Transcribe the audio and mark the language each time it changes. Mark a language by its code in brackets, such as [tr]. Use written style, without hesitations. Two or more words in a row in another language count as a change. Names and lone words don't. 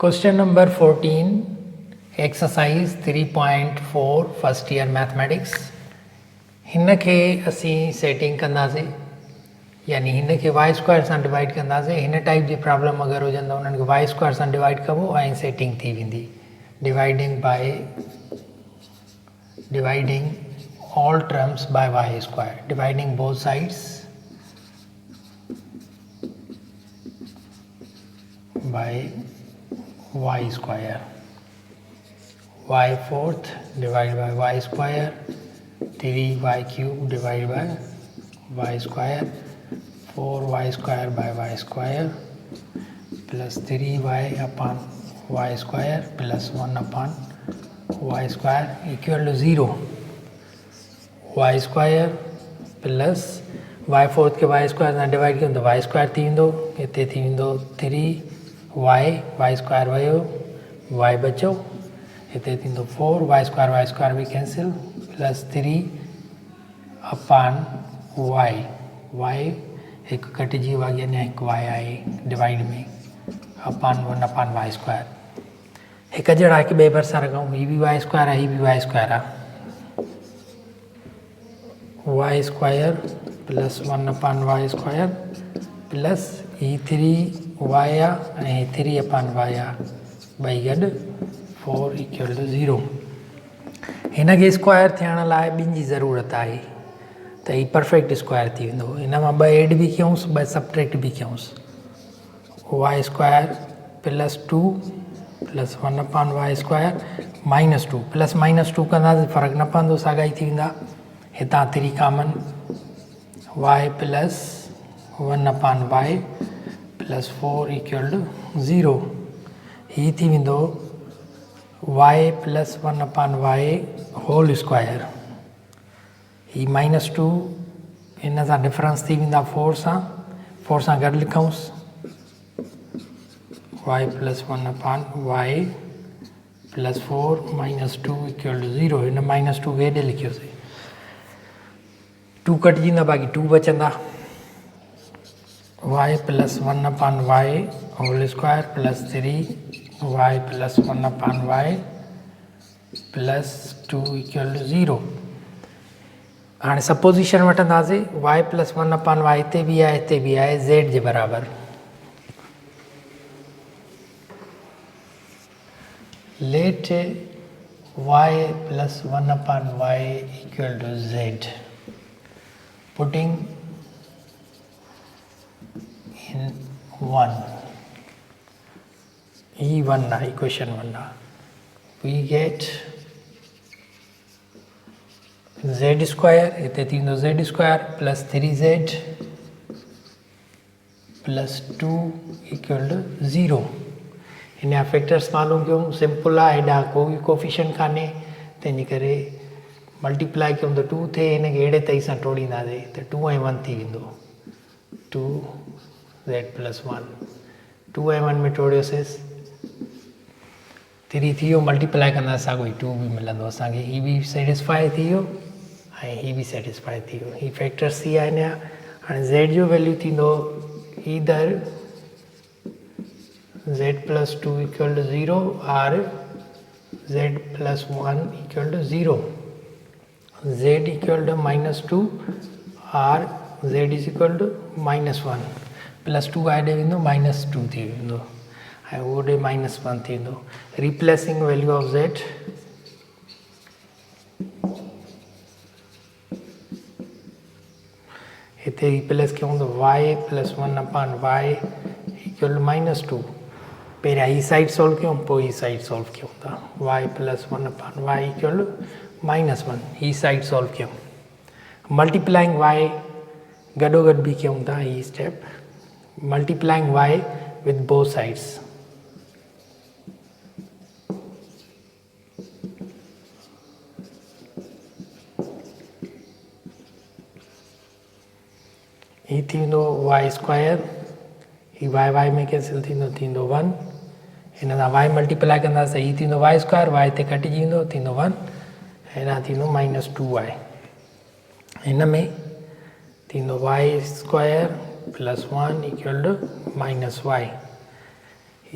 [en] Question number 14, exercise 3.4 first year mathematics. [sd] हिन खे असीं सेटिंग कंदासीं यानी हिन खे [en] y square [sd] सां डिवाइड कंदासीं. हिन टाइप जी प्रॉब्लम अगरि हुजनि त उन्हनि खे [en] y square [sd] सां डिवाइड कबो ऐं सेटिंग थी वेंदी. [en] डिवाइडिंग all terms by y square, dividing both sides by y square. Y fourth divided by y square, 3y cube divided by y square, 4y square by y square plus 3y upon y square plus 1 upon y square equal to 0. y square plus y fourth [sd] के [en] y square [sd] सां डिवाइड कयूं त y square थी वेंदो. हिते थी वेंदो [en] 3y square [sd] वियो y बचो. हिते थींदो [en] 4y square [sd] बि [en] cancel plus 3 upon y [sd] हिकु कटिजी वियो आहे अञा हिकु y आहे डिवाइड में [en] upon 1 upon y square. [sd] हिकु जहिड़ा हिकु ॿिए भरिसां रखूं. हीअ बि [en] y square [sd] आहे, हीअ बि [en] y square आहे. y square plus 1 upon y square plus ही 3y [sd] आहे ऐं [en] 3 upon y [sd] आहे ॿई गॾु [en] 4 equal to 0. [sd] हिन खे स्क्वायर थियण लाइ ॿिनि जी ज़रूरत आहे त ही [en] perfect square [sd] थी वेंदो. हिन मां ॿ एड बि कयूंसि, ॿ सब्ट्रैक्ट बि कयूंसि. [en] y square plus 2 plus 1 upon y square minus 2 plus minus 2 [sd] कंदासीं फ़र्क़ु न पवंदो, साॻा ई थी वेंदा. [en] हितां 3 कॉमन y plus 1 upon y plus 4 equal to 0. [sd] ही थी वेंदो [en] y plus 1 upon y whole square. [sd] ही [en] minus 2 [sd] हिन सां डिफरेंस थी वेंदा 4 सां गॾु लिखूंसि. [en] y plus 1 upon y plus 4 minus 2 equal to 0. [sd] हिन [en] minus 2 [sd] हेॾे लिखियोसीं. 2 कटिजींदा बाक़ी 2 बचंदा. [en] y plus 1 upon y whole square plus 3y plus 1 upon y plus 2 equal to 0. [sd] हाणे सपोजिशन वठंदासीं. [en] y plus 1 upon y [sd] हिते बि आहे, हिते बि आहे, z जे बराबरि. [en] Let y plus 1 upon y equal to z. Putting in 1, E1 now, equation 1 now, we get z square, [sd] इते थींदो [en] z square plus 3z plus 2 equal to 0. [sd] इन जा फैक्टर्स मालूम कयूं. सिंपल आहे, हेॾा कोई कोफिशिएंट कान्हे, तंहिंजे करे मल्टीप्लाई कयूं त 2 थिए. हिन खे अहिड़े तरीक़े सां टोड़ींदासीं त 2 ऐं 1 थी वेंदो [en] 2z plus 1. [sd] 2 ऐं 1 में टोड़ियोसीं 3 थी वियो. मल्टीप्लाई कंदासीं साॻियो ई 2 बि मिलंदो असांखे. हीअ बि सेटिस्फाई थी वियो ऐं हीअ बि सेटिस्फाई थी वियो. हीअ फैक्टर्स थी विया हिन जा. हाणे z जो वैल्यू थींदो [en] ईदर z plus 2 equal to 0 or z plus 1 equal to 0. z equal to minus 2 or z is equal to minus 1. plus 2 [sd] आॾे वेंदो [en] minus 2 [sd] थी वेंदो ऐं ओॾे [en] minus 1 [sd] थी वेंदो. [en] replacing value of z [sd] हिते रिप्लेस कयूं त [en] y plus 1 upon y equal to minus 2. [sd] पहिरियां ही साइड सॉल्व कयूं, पोइ ही साइड सॉल्व कयूं था. [en] y plus 1 upon y equal to minus 1. [sd] ही साइड सॉल्व कयूं. [en] multiplying y [sd] गॾो गॾु बि कयूं था. [en] ही step multiplying y with both sides. [sd] ही थींदो [en] y square, [sd] ही y में कैंसिल थींदो 1. हिन सां [en] y multiply [sd] कंदासीं, ही थींदो [en] y square, [sd] y हिते कटिजी वेंदो थींदो 1. हिन थींदो [en] minus 2y. [sd] हिन में थींदो [en] y square plus 1 equal to minus y.